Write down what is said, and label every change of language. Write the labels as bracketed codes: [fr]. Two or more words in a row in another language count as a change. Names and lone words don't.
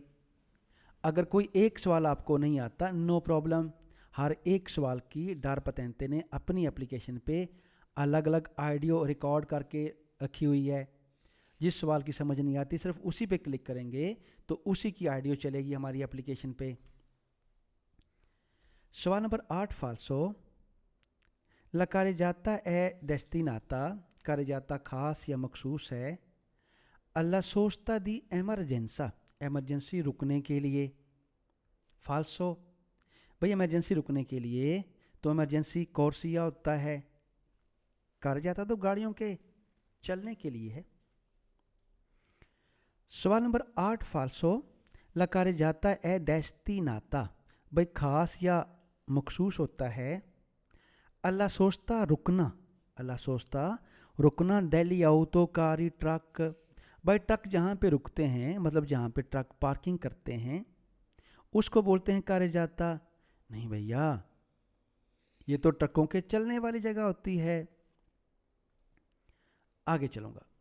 [hi] अगर कोई एक सवाल आपको नहीं आता, [en] no problem, [hi] हर एक सवाल की डार पतेंते ने अपनी एप्लीकेशन पे अलग अलग ऑडियो रिकॉर्ड करके रखी हुई है। जिस सवाल की समझ नहीं आती सिर्फ उसी पे क्लिक करेंगे तो उसी की ऑडियो चलेगी हमारी एप्लीकेशन पे। सवाल नंबर 8 फाल्सो। [it] La carreggiata è destinata, [hi] carreggiata खास या मखसूस है, [it] alla sosta di emergenza, [hi] एमरजेंसी रुकने के लिए। फाल्सो। भाई इमरजेंसी रुकने के लिए तो इमरजेंसी कोर्सिया होता है, carreggiata तो गाड़ियों के चलने के लिए है। सवाल नंबर 8 फाल्सो। [it] La carreggiata è destinata, [hi] भाई खास या मखसूस होता है, [it] alla sosta [hi] रुकना, [it] alla sosta [hi] रुकना [it] degli autocarri [hi] ट्रक, भाई ट्रक जहाँ पे रुकते हैं मतलब जहाँ पे ट्रक पार्किंग करते हैं उसको बोलते हैं carreggiata। नहीं भैया, ये तो ट्रकों के चलने वाली जगह होती है। आगे चलूंगा।